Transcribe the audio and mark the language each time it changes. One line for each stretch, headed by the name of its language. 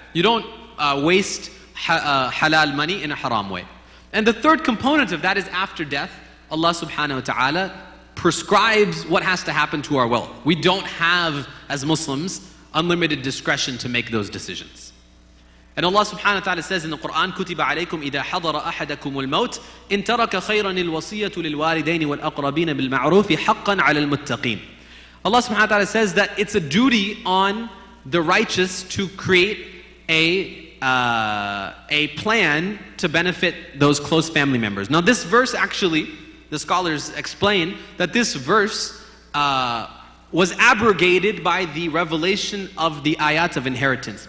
English: You don't waste halal money in a haram way. And the third component of that is after death, Allah subhanahu wa ta'ala prescribes what has to happen to our wealth. We don't have, as Muslims, unlimited discretion to make those decisions.
Arabic: And Allah subhanahu wa ta'ala says in the Qur'an, كُتِبَ عَلَيْكُمْ إِذَا حَضَرَ أَحَدَكُمُ الْمَوْتِ إِن تَرَكَ خَيْرًا الْوَصِيَّةُ لِلْوَالِدَيْنِ وَالْأَقْرَبِينَ بِالْمَعْرُوفِ حَقًّا عَلَى الْمُتَّقِينَ.
English: Allah subhanahu wa ta'ala says that it's a duty on the righteous to create a plan to benefit those close family members. Now this verse actually, the scholars explain that this verse was abrogated by the revelation of the ayat of inheritance.